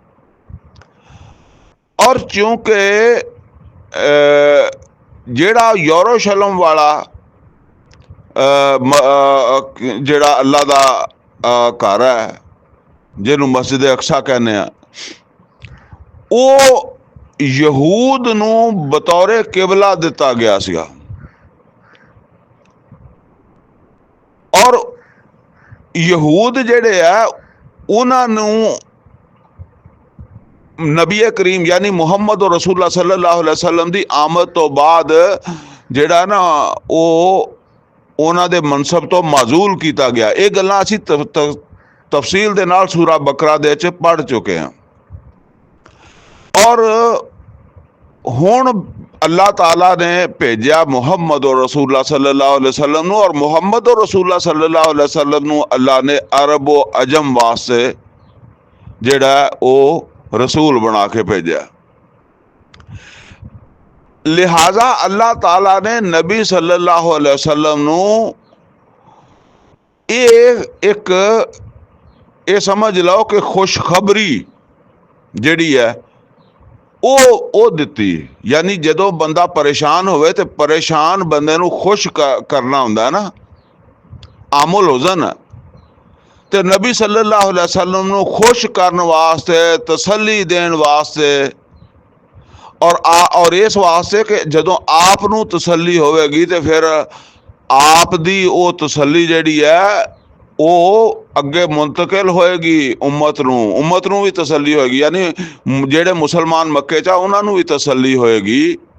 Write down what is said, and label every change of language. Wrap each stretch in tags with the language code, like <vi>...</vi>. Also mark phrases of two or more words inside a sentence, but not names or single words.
<pa>ਔਰ ਚੂੰਕਿ ਜੇੜਾ ਯਰੂਸ਼ਲਮ ਵਾਲਾ ਜੇੜਾ ਅੱਲਾਹ ਦਾ ਘਰ ਹੈ, ਜਿਨ੍ਹੋਂ ਮਸਜਿਦ ਅਕਸਾ ਕਹਿਨੇ ਹੈਂ, ਵੋ ਯਹੂਦ ਨੂੰ ਬਤੌਰੇ ਕਿਬਲਾ ਦਿੱਤਾ ਗਿਆ ਸੀਗਾ। ਔਰ ਯਹੂਦ ਜੇੜੇ ਹੈ ਉਨ੍ਹਾਂ ਨੂੰ ਨਬੀ ਕਰੀਮ ਯਾਨੀ ਮੁਹੰਮਦ ਔਰ</pa> <ar>رسول الله صلى الله عليه وسلم</ar> <pa>ਦੀ ਆਮਦ ਤੋ ਬਾਦ ਜੇੜਾ ਨਾ ਵੋ ਉਨ੍ਹਾਂ ਦੇ ਮਨਸਬ ਤੋ ਮਾਜ਼ੂਲ ਕਿਆ ਗਿਆ। ਯੇ ਗੱਲਾਂ ਅਸੀਂ ਤਫ਼ਸੀਲ ਦੇ ਨਾਲ ਸੂਰਾ ਬਕਰਾ ਦੇ ਚ ਪੜ੍ਹ ਚੁੱਕੇ ਹੈਂ। ਔਰ ਹੁਣ ਅੱਲਾਹ ਤਾਲਾ ਨੇ ਭੇਜਾ ਮੁਹੰਮਦ ਔਰ</pa> <ar>رسول الله صلى الله عليه وسلم</ar> <pa>ਨੂੰ, ਔਰ ਮੁਹੰਮਦ ਔਰ</pa> <ar>رسول الله صلى الله عليه وسلم</ar> <pa>ਨੂੰ ਅੱਲਾਹ ਨੇ ਅਰਬ ਵ ਅਜਮ ਵਾਸਤੇ ਜੇੜਾ ਵੋ ਰਸੂਲ ਬਣਾ ਕੇ ਭੇਜਾ। ਲਿਹਾਜ਼ਾ ਅੱਲਾਹ ਤਾਲਾ ਨੇ ਨਬੀ</pa> <ar>صلى الله عليه وسلم</ar> <pa>ਨੂੰ ਯੇ ਸਮਝ ਲੋ ਕਿ ਖੁਸ਼ਖਬਰੀ ਜਿਹੜੀ ਹੈ ਵੋ ਦਿੱਤੀ। ਯਾਨੀ ਜਦੋਂ ਬੰਦਾ ਪਰੇਸ਼ਾਨ ਹੋਵੇ ਤੋ ਪਰੇਸ਼ਾਨ ਬੰਦੇ ਨੂੰ ਖੁਸ਼ ਕਰਨਾ ਹੁੰਦਾ ਨਾ,</pa> <ar>عام الحزن,</ar> <pa>ਤੋ ਨਬੀ</pa> <ar>صلى الله عليه وسلم</ar> <pa>ਨੂੰ ਖੁਸ਼ ਕਰਨੇ ਵਾਸਤੇ, ਤਸੱਲੀ ਦੇਣੇ ਵਾਸਤੇ ਔਰ ਇਸ ਵਾਸਤੇ ਕਿ ਜਦੋਂ ਆਪ ਨੂੰ ਤਸੱਲੀ ਹੋਵੇਗੀ ਤੇ ਫਿਰ ਆਪ ਦੀ ਉਹ ਤਸੱਲੀ ਜਿਹੜੀ ਹੈ ਉਹ ਅੱਗੇ ਮੁੰਤਕਿਲ ਹੋਏਗੀ ਉਮਤ ਨੂੰ ਵੀ ਤਸੱਲੀ ਹੋਏਗੀ। ਯਾਨੀ ਜਿਹੜੇ ਮੁਸਲਮਾਨ ਮੱਕੇ 'ਚ ਆ ਉਹਨਾਂ ਨੂੰ ਵੀ ਤਸੱਲੀ ਹੋਏਗੀ।</pa>